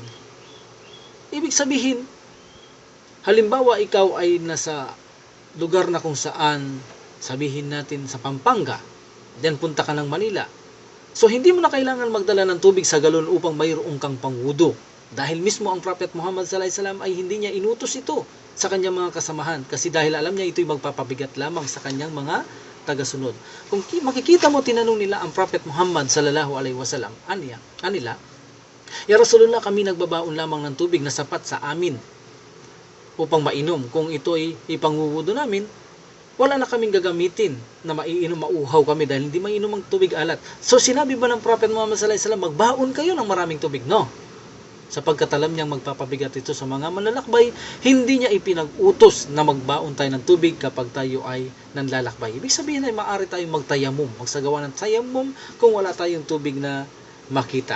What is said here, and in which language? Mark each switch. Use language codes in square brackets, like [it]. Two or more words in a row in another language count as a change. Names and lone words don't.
[tl] Ibig sabihin, halimbawa ikaw ay nasa lugar na kung saan, sabihin natin sa Pampanga, then punta ka ng Manila. So hindi mo na kailangan magdala ng tubig sa galon upang mayroong kang pangwudu. Dahil mismo ang Prophet Muhammad [ar] صلى الله عليه وسلم [tl] ay hindi niya inutos ito sa kanyang mga kasamahan. Kasi dahil alam niya ito'y magpapabigat lamang sa kanyang mga tagasunod. Kung makikita mo, tinanong nila ang Prophet Muhammad [ar] صلى الله عليه وسلم, [tl] anila, [ar] يا رسول الله, [tl] kami nagbabaon lamang ng tubig na sapat sa amin upang mainom. Kung ito ay ipanguwudo namin, wala na kaming gagamitin na maiinom, mauhaw kami dahil hindi mainom ang tubig alat. So sinabi ba ng Prophet Muhammad [ar] صلى الله عليه وسلم, [tl] magbaon kayo ng maraming tubig? No. Sapagkat alam niyang magpapabigat ito sa mga manlalakbay, hindi niya ipinag-utos na magbaon tayo ng tubig kapag tayo ay nanlalakbay. Ibig sabihin ay maaari tayong magtayamum, magsagawa ng tayamum kung wala tayong tubig na makita.